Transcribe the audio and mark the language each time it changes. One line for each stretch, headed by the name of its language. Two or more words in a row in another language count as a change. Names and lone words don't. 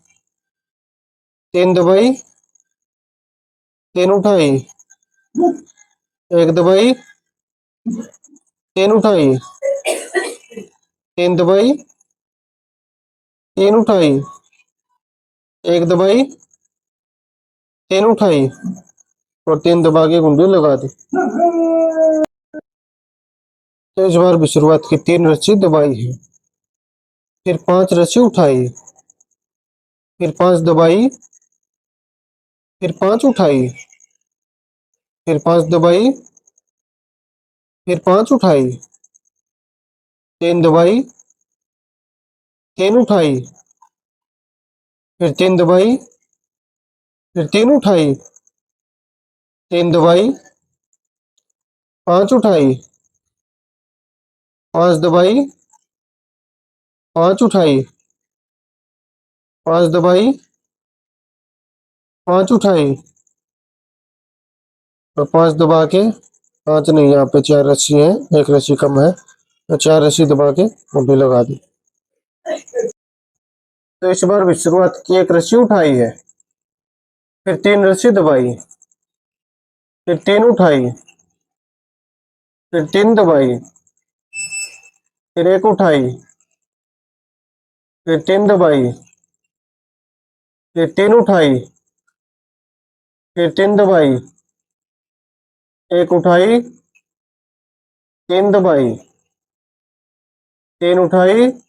Hindi: 3 दबाई, 3 उठाई, 1 दबाई, 3 उठाई, 3 दबाई, 3 उठाई, 1 दबाई, 3 उठाई, और 3 दबा के कुंडी लगा दी। तो इस बार भी शुरुआत की, 3 रस्सी दबाई है, फिर 5 रस्सी उठाई, फिर 5 दबाई, फिर 5 उठाई, फिर 5 दबाई, फिर 5 उठाई, 3 दबाई, 3 उठाई, फिर 3 दबाई, फिर 3 उठाई, 3 दबाई, 5 उठाई, 5 दबाई, 5 उठाई, 5 दबाई, 5 उठाई, और 5 दबा के, 5 नहीं, यहाँ पे 4 रस्सी है, एक रस्सी कम है, तो 4 रस्सी दबा के कुंडी लगा दी। तो इस बार भी शुरुआत की, एक रस्सी उठाई है, फिर 3 रस्सी दबाई, फिर 3 उठाई, फिर 3 दबाई, फिर 1 उठाई, फिर 3 दबाई, फिर 3 उठाई, फिर 3 दबाई, 1 उठाई, 3 दबाई, 3 उठाई,